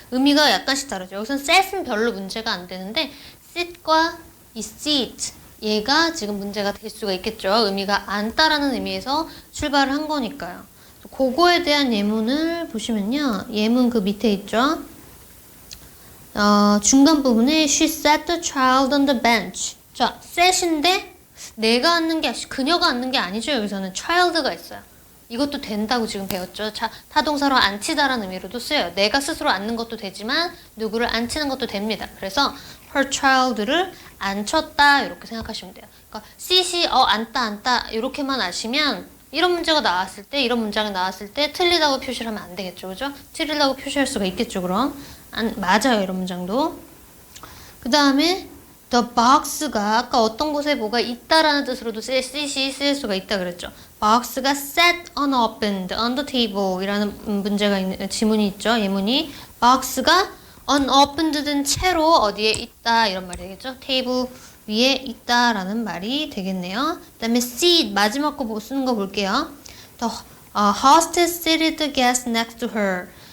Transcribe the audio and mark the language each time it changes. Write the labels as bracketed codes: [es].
[ko] 의미가 약간씩 다르죠. 여기서는 set은 별로 문제가 안 되는데 sit과 이 seat 얘가 지금 문제가 될 수가 있겠죠. 의미가 앉다라는 의미에서 출발을 한 거니까요. 그거에 대한 예문을 보시면요. 예문 그 밑에 있죠. 중간 부분에 [en] she sat the child on the bench. [ko] 자, set인데 내가 앉는 게, 그녀가 앉는 게 아니죠. 여기서는 child가 있어요. 이것도 된다고 지금 배웠죠. 자, 타동사로 앉히다라는 의미로도 쓰여요. 내가 스스로 앉는 것도 되지만 누구를 앉히는 것도 됩니다. 그래서 her child를 앉혔다 이렇게 생각하시면 돼요. 그러니까 sit이 앉다 이렇게만 아시면 이런 문장이 나왔을 때 틀리다고 표시를 하면 안 되겠죠. 그죠? 틀리다고 표시할 수가 있겠죠. 그럼 맞아요. 이런 문장도. 그 다음에 the box가 아까 어떤 곳에 뭐가 있다라는 뜻으로도 sit이 쓰일 수가 있다 그랬죠. [en] box가 set unopened on the table [ko] 이라는 지문이 있죠. 예문이 box가 unopened 된 채로 어디에 있다 이런 말이 되겠죠. 테이블 위에 있다라는 말이 되겠네요. 그 다음에 seat 마지막 거 쓰는 거 볼게요. [en] The hostess seated the guest next to her.